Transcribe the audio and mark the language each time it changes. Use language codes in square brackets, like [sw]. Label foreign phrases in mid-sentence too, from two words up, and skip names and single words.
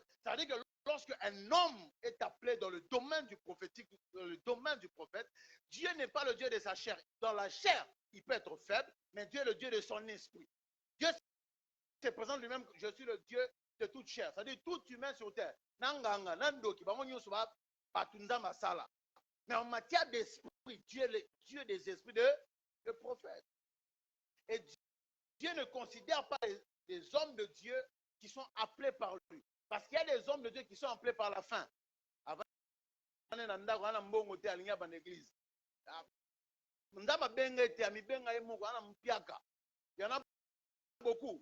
[fr] Ça veut dire que lorsque un homme est appelé dans le domaine du prophétique, dans le domaine du prophète, Dieu n'est pas le Dieu de sa chair. Dans la chair, il peut être faible, mais Dieu est le Dieu de son esprit. Dieu se présente lui-même, je suis le Dieu de toute chair. C'est-à-dire tout humain sur terre. [ln] Nanganga, nandoki, batunza masala. [fr] Mais en matière d'esprit, Dieu est le Dieu des esprits de prophètes. Et Dieu ne considère pas les hommes de Dieu qui sont appelés par lui. Parce qu'il y a des hommes de Dieu qui sont appelés par la fin. Avant, il y en a beaucoup.